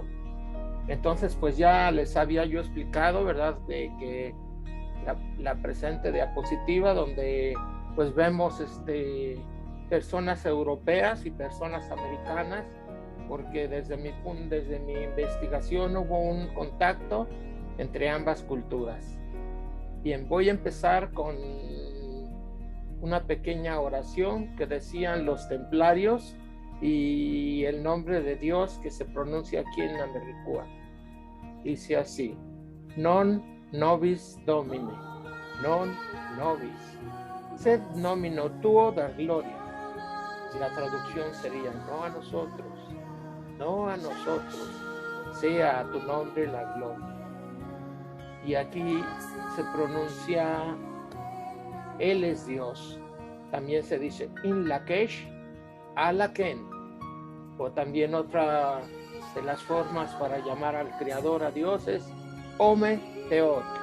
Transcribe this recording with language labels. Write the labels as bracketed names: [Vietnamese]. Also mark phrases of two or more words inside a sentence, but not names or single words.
[Spanish] Entonces, pues ya les había yo explicado, ¿verdad?, de que la presente diapositiva donde pues vemos personas europeas y personas americanas, porque desde mi investigación hubo un contacto entre ambas culturas. Bien, voy a empezar con una pequeña oración que decían los templarios y el nombre de Dios que se pronuncia aquí en Americúa. Dice así: [Latin] non nobis Domine, non nobis, sed nomino tuo da gloria. [Spanish] La traducción sería: no a nosotros, no a nosotros, sea a tu nombre la gloria. Y aquí se pronuncia Él es Dios. También se dice [Yucateco] In Lakesh, Alaken, [Spanish] o también otra de las formas para llamar al Creador, a Dios, es Ome Teot.